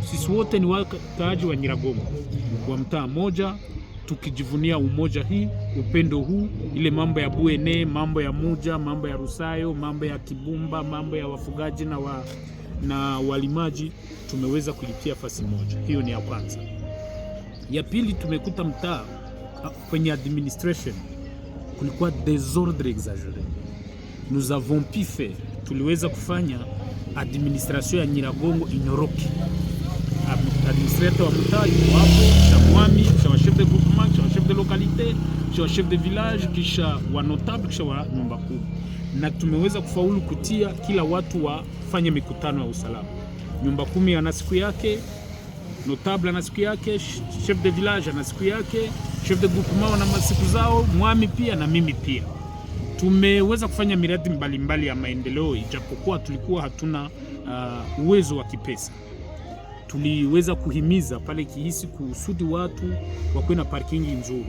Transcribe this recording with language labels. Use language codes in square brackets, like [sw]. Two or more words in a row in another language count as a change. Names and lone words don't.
[sw] Sisi wote ni wakaaji wa Nyiragongo wa mtaa moja, tukijivunia umoja hii, upendo huu, ile mambo ya Buene, mambo ya Muja, mambo ya Rusayo, mambo ya Kibumba, mambo ya wafugaji na walimaji, tumeweza kulitia fasi moja. Hiyo ni ya kwanza. Ya pili, tumekuta mtaa kwenye administration kulikuwa [fr] désordre exagéré. Nous avons pu faire, [sw] tuliweza kufanya administration ya Nyiragongo inyoroke. Administrateur wa mtaa yuko hapo, cha mwami, cha [fr] chef de groupement, [sw] cha [fr] chef de localité, [sw] cha [fr] chef de village, [sw] kisha wa notable, kisha wa nyumba kuu. Na tumeweza kufaulu kutia kila watu wafanye mikutano ya usalama. Nyumba 10 ana siku yake, notable ana siku yake, [fr] chef de village [sw] ana siku yake, [fr] chef de groupement [sw] wana masiku zao, mwami pia na mimi pia. Tumeweza kufanya miradi mbalimbali ya maendeleo, ijapokuwa tulikuwa hatuna uwezo wa kipesa. Tuliweza kuhimiza pale Kihisi kusudi watu wakuwe na parkingi nzuri.